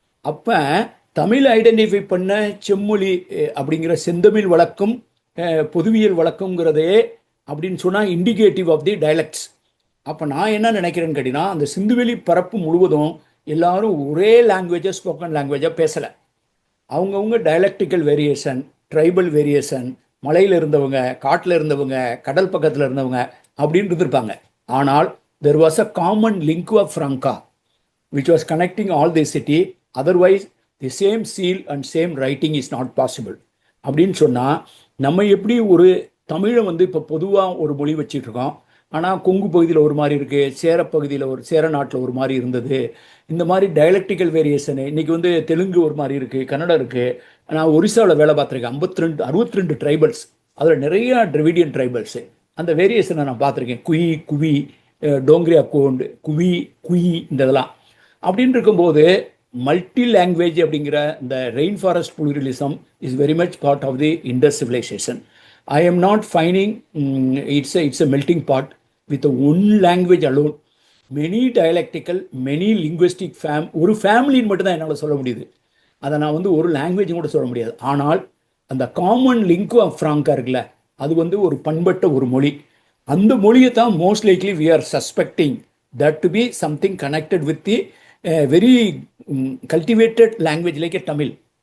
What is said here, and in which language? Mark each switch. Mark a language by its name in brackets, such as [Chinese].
[Tamil] அப்போ தமிழ் ஐடென்டிஃபை பண்ண செம்மொழி அப்படிங்கிற செந்தமிழ் வழக்கம், பொதுவியல் வழக்கங்கிறதே அப்படின்னு சொன்னால் [English] Indicative of the dialects. [Tamil] அப்போ நான் என்ன நினைக்கிறேன்னு கேட்டிங்கன்னா, அந்த சிந்துவெளி பரப்பு முழுவதும் எல்லாரும் ஒரே லாங்குவேஜை, ஸ்போக்கன் லாங்குவேஜாக பேசலை. அவங்கவுங்க டைலக்டிக்கல் வேரியேஷன், ட்ரைபல் வேரியேஷன், மலையில் இருந்தவங்க, காட்டில் இருந்தவங்க, கடல் பக்கத்தில் இருந்தவங்க அப்படின்னு இருந்திருப்பாங்க. [English] ஆனால் there was a common lingua franca which was connecting all the city. Otherwise the same seal and same writing is not possible. [Tamil] அப்படின்னு சொன்னால் நம்ம எப்படி ஒரு தமிழை வந்து இப்போ பொதுவாக ஒரு மொழி வச்சுட்டு இருக்கோம். ஆனால் கொங்கு பகுதியில் ஒரு மாதிரி இருக்குது, சேர பகுதியில் சேர நாட்டில் ஒரு மாதிரி இருந்தது. இந்த மாதிரி டயலக்டிக்கல் வேரியேஷனு இன்றைக்கி வந்து தெலுங்கு ஒரு மாதிரி இருக்குது, கன்னடம் இருக்குது. நான் ஒரிசாவில் வேலை பார்த்துருக்கேன். 62 ட்ரைபல்ஸ், அதில் நிறையா டிராவிடியன் ட்ரைபல்ஸு. அந்த வேரியேஷனை நான் பார்த்துருக்கேன். குயி, குவி, டோங்கிரியா கோண்டு, குவி, குயி, இந்த இதெல்லாம். அப்படின்னு இருக்கும்போது [English] Multi language அப்படிங்கிற இந்த rain forest pluralism is very much part of the Indus civilization. I am not finding it's a melting pot with one language alone. Many dialectical, many linguistic [Tamil] ஒரு ஃபேமிலின்னு மட்டும் தான் என்னால் சொல்ல முடியுது. அதை நான் வந்து ஒரு லாங்குவேஜும் கூட சொல்ல முடியாது. ஆனால் அந்த காமன் லிங்கு ஆஃப் ஃப்ராங்கா இருக்குல்ல, அது வந்து ஒரு பண்பட்ட ஒரு மொழி. அந்த மொழியை தான் [English] Most likely we are suspecting that to be something connected with the very cultivated language like Tamil.